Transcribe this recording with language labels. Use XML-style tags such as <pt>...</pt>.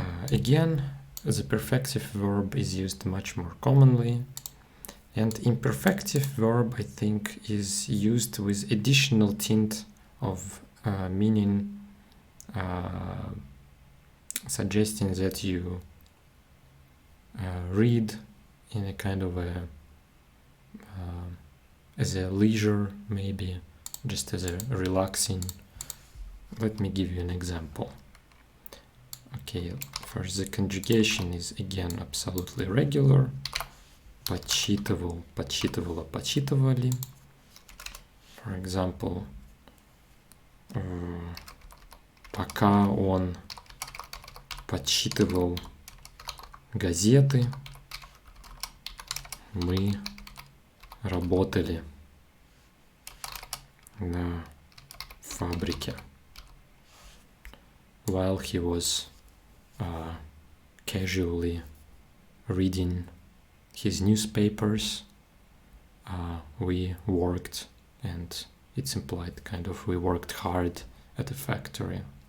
<en>Again, the perfective verb is used much more commonly, and imperfective verb, I think, is used with additional tint of meaning, suggesting that you read in a kind of a as a leisure, maybe just as a relaxing. Let me give you an example. Okay, first the conjugation is again absolutely regular.</en> <ru>Почитывал, почитывала, почитывали.</ru> <en>For example,</en> <ru>пока он почитывал газеты, мы работали на фабрике.</ru> <en>While he was casually reading his newspapers, we worked, and it's implied kind of we worked hard at the factory.</en>